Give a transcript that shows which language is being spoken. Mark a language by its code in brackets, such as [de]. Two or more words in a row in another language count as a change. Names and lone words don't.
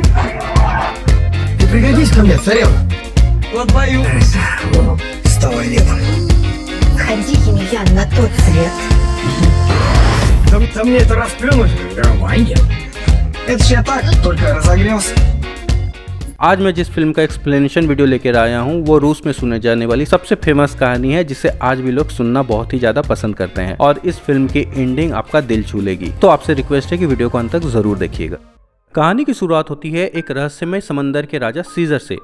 [ru] Ты пригодись ко мне, царев. Вот бою. Вставай, Лева. Ходи, Емельян, на тот свет. Да мне это расплюнуть. Давай. Это ж я так, только разогрелся. [hi] आज मैं जिस फिल्म का [en] explanation video [hi] लेकर आया हूँ वो रूस में सुने जाने वाली सबसे फेमस कहानी है, जिसे आज भी लोग सुनना बहुत ही ज्यादा पसंद करते हैं और इस फिल्म की एंडिंग आपका दिल छू लेगी। तो आपसे रिक्वेस्ट है कि वीडियो को अंत तक जरूर देखिएगा। कहानी की शुरुआत होती है एक रहस्यमय समंदर के राजा सीजर से।